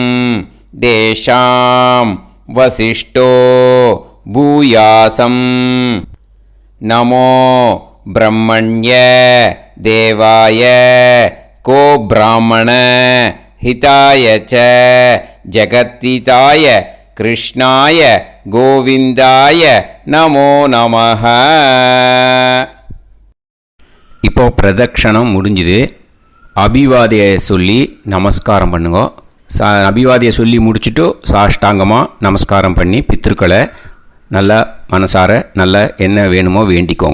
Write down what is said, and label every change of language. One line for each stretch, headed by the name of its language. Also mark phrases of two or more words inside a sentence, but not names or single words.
Sanskrit: देशां वसिष्ठो भूयासं नमो ब्रह्मण्य देवाय को ब्राह्मण हिताय च जगत्हिताय कृष्णाय गोविंदाय नमो नमः.
Tamil: இப்போ பிரதக்ஷணம் முடிஞ்சுது. அபிவாதியை சொல்லி நமஸ்காரம் பண்ணுங்க. அபிவாதியை சொல்லி முடிச்சுட்டு சாஷ்டாங்கமாக நமஸ்காரம் பண்ணி பித்திருக்களை நல்லா மனசார நல்லா என்ன வேணுமோ வேண்டிக்கோங்க.